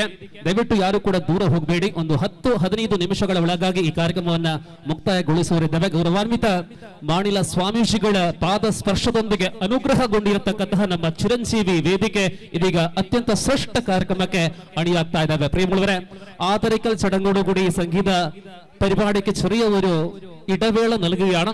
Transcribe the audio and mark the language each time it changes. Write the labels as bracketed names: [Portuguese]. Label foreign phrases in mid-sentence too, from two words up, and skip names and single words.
[Kannada] ದಯವಿಟ್ಟು ಯಾರು ಕೂಡ ದೂರ ಹೋಗಬೇಡಿ. ಒಂದು 10-15 ನಿಮಿಷಗಳ ಒಳಗಾಗಿ ಈ ಕಾರ್ಯಕ್ರಮವನ್ನ ಮುಕ್ತಾಯಗೊಳಿಸುವರಿದ್ದೇವೆ. ಗೌರವಾನ್ವಿತ ಮಾಣಿಲ ಸ್ವಾಮೀಜಿಗಳ ಪಾದ ಸ್ಪರ್ಶದೊಂದಿಗೆ ಅನುಗ್ರಹಗೊಂಡಿರತಕ್ಕಂತಹ ನಮ್ಮ ಚಿರಂಜೀವಿ ವೇದಿಕೆ ಇದೀಗ ಅತ್ಯಂತ ಶ್ರೇಷ್ಠ ಕಾರ್ಯಕ್ರಮಕ್ಕೆ ಅಣಿಯಾಗ್ತಾ ഇതാവേ. [Malayalam] പ്രിയമുള്ളവരെ, ആദരിക്കൽ ചടങ്ങോടുകൂടി ഈ സംഗീത പരിപാടിക്ക് ചെറിയ ഒരു ഇടവേള നൽകുകയാണ്.